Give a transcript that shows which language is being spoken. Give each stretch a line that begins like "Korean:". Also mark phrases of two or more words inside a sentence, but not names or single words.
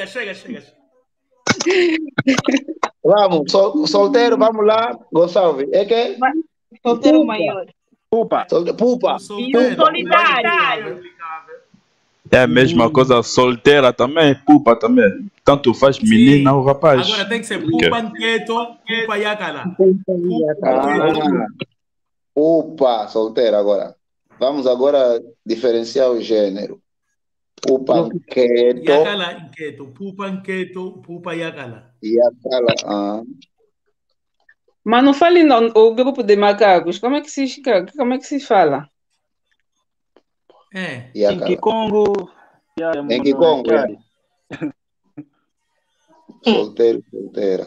Portuguese: Vamos, solteiro, vamos lá, Gonçalves. É que? Solteiro maior. Pupa! Pupa. Solteiro. E o solitário. É a mesma coisa, solteira também, pupa também. Tanto faz menina ou rapaz. Agora tem que ser
Kongo: pupa anqueto, pupa yacala.
Portuguese: Pupa, solteira agora. Vamos agora diferenciar o gênero.
Kongo: Pupa anqueto Yacala anqueto, pupa anqueto, pupa yacala.
Portuguese: e aquela... Mas não fale não, o grupo de macacos, como é que se fala? E Em Kikongo. Em Kikongo, solteira.